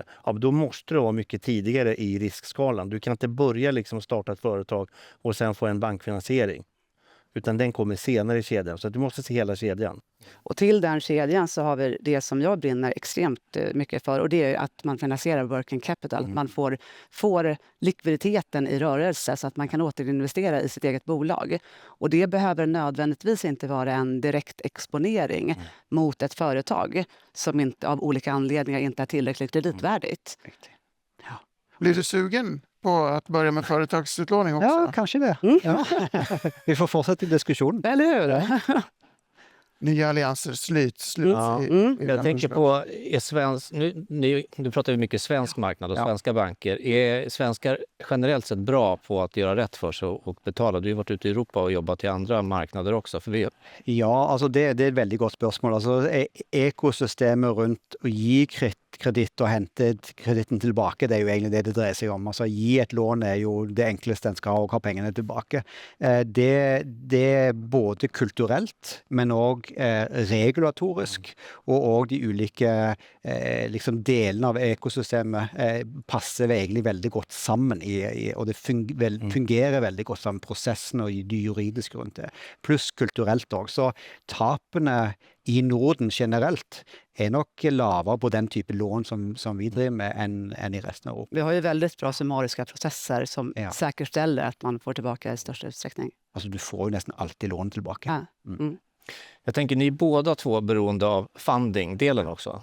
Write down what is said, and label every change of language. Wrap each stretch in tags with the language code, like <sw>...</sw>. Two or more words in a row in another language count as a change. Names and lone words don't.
<sv>Ja, då måste du vara mycket tidigare i riskskalan. Du kan inte börja liksom starta ett företag och sen få en bankfinansiering. Utan den kommer senare i kedjan. Så att du måste se hela kedjan. Och till den kedjan så har vi det som jag brinner extremt mycket för. Och det är att man finansierar</sv> <en>working capital.</en> <sv>Man får likviditeten i rörelse så att man kan återinvestera i sitt eget bolag. Och det behöver nödvändigtvis inte vara en direkt exponering mot ett företag som inte, av olika anledningar inte är tillräckligt kreditvärdigt. Blir du sugen på att börja med företagsutlåning också? Ja, kanske det. Ja. Vi får fortsätta diskussionen. Eller hur? Nya allianser sluts. Ja. I Jag tänker på, nu pratar vi mycket svensk marknad och svenska banker. Är svenskar generellt sett bra på att göra rätt för sig och betala? Du har varit ute i Europa och jobbat i andra marknader också.</sv> <no>Ja, altså det er et veldig godt spørsmål. Altså, ekosystemet rundt å gi kreditt og hente kreditten tilbake, det er jo egentlig det dreier seg om. Altså, gi et lån er jo det enkleste en skal ha, og ha pengene tilbake. Det er både kulturelt, men også regulatorisk, og de ulike liksom delene av ekosystemet passer egentlig veldig godt sammen, og det fungerer veldig godt sammen, prosessen og det juridiske rundt det. Pluss kulturelt også.</no> <sv>Så tapene i Norden generellt är nog lavare på den typen lån som vi driver med än i resten av Europa. Vi har ju väldigt bra summariska processer som säkerställer att man får tillbaka i största utsträckning. Alltså du får ju nästan alltid lån tillbaka. Jag tänker ni är båda två beroende av funding-delen också.</sv>